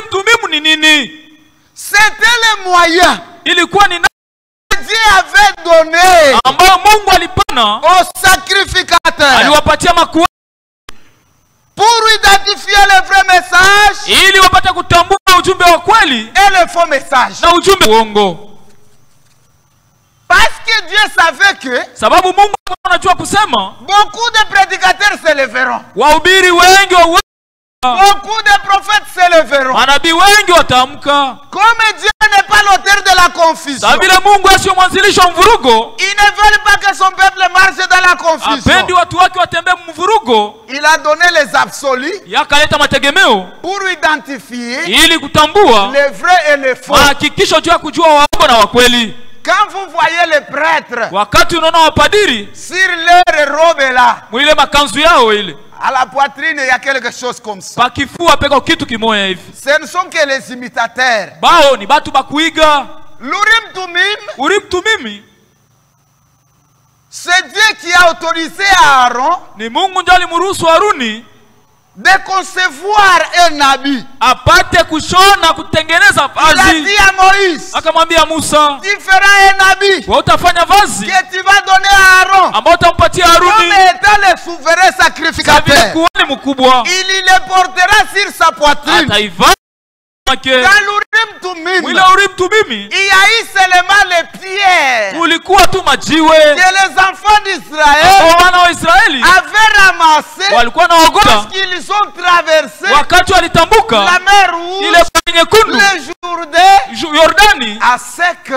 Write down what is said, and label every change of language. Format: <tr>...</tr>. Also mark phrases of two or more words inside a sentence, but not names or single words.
<fr>C'était le moyen que Dieu avait donné aux sacrificateurs pour identifier le vrai message et le faux message. Parce que Dieu savait que beaucoup de prédicateurs se lèveront Beaucoup de prophètes se leveront.</fr> <sw>Manabii wengi wataamka.</sw> <fr>Comme Dieu n'est pas l'auteur de la confusion,</fr> <sw>Vile Mungu sio mwanzilishi wa mvurugo,</sw> <fr>il ne veut pas que son peuple marche dans la confusion.</fr> <sw>Apendi watu wake watembee mvurugo.</sw> <fr>Il a donné les absolus</fr> <sw>Yakaleta mategemeo</sw> <fr>pour identifier</fr> <sw>ili kutambua</sw> <fr>les vrais et les faux.</fr> <sw>Hakikisho juu ya kujua waongo na wakweli.</sw> <fr>Quand vous voyez les prêtres,</fr> <sw>wakati unaona wapadiri</sw> <fr>sur leur robe là,</fr> <sw>mwile makanzu yao ile,</sw> <fr>à la poitrine il y a quelque chose comme ça.</fr> <sw>Pakifua peko kitu kimoya hivi.</sw> <fr>Ce ne sont que les imitateurs.</fr> <sw>Bao ni batu bakuiga.</sw> <fr>L'Urim Tumim,</fr> <sw>Urim Tumimi,</sw> <fr>c'est Dieu qui a autorisé à Aaron</fr> <sw>ni Mungu ndiye alimruhusu Haruni</sw> <fr>de concevoir un habit.</fr> <sw>Apate kushona kutengeneza vazi.</sw> <fr>Il a dit à Moïse,</fr> <sw>akamwambia Musa,</sw> <fr>tu feras un habit</fr> <sw>utafanya vazi</sw> <fr>que tu vas donner à Aaron,</fr> <sw>ambao utampatia Haruni</sw> <fr>comme étant le souverain sacrificateur.</fr> <sw>Mkubwa.</sw> <fr>Il le portera sur sa poitrine. Dans l'Urim Tumim, il y a eu seulement les pierres que les enfants d'Israël avaient ramassées lorsqu'ils ont traversé la mer Rouge, le Jourdain à sec.</fr>